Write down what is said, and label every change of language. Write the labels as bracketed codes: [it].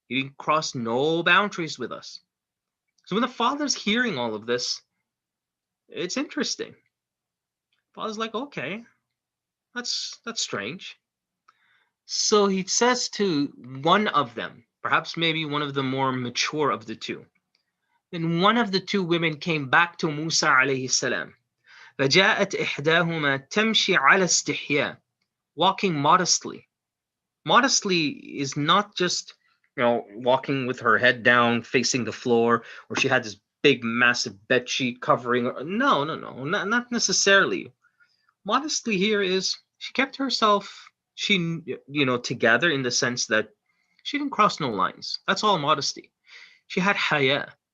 [en] He didn't cross no boundaries with us. So when the father's hearing all of this, it's interesting. Father's like, okay, that's strange. So he says to one of them, perhaps maybe one of the more mature of the two. Then one of the two women came back to Musa alayhi salam. [ar] فَجَاءَتْ إِحْدَاهُمَا تَمْشِي عَلَى اسْتِحْيَاءٍ, [en] walking modestly. Modestly is not just, walking with her head down, facing the floor, or she had this big, massive bed sheet covering her. No, not necessarily. Modestly here is she kept herself, together in the sense that she didn't cross no lines. That's all modesty. She had haya.